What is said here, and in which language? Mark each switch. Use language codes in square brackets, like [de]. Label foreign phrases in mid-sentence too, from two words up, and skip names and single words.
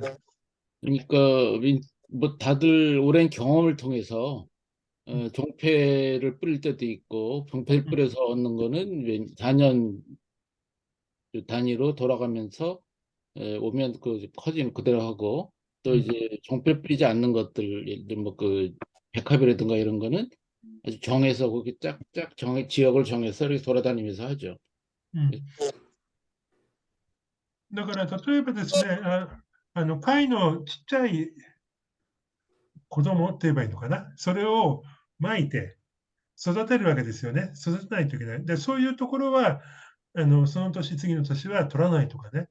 [ko] 그러니까 뭐 다들 오랜 경험을 통해서 종패를 뿌릴 때도 있고 종패를 뿌려서 얻는 거는 4년 단위로 돌아가면서 오면 그 커지는 그대로 하고 또 이제 종패 뿌리지 않는 것들 예를 들면 뭐그 백합이라든가 이런 거는 아주 정해서 거기 짝짝 지역을 정해서 이렇게 돌아다니면서 하죠. [ja] だから例えばですね、貝のちっちゃい子供って言えばいいのかな、それを巻いて育てるわけですよね。育てないといけない。で、そういうところは、その年、次の年は取らないとかね。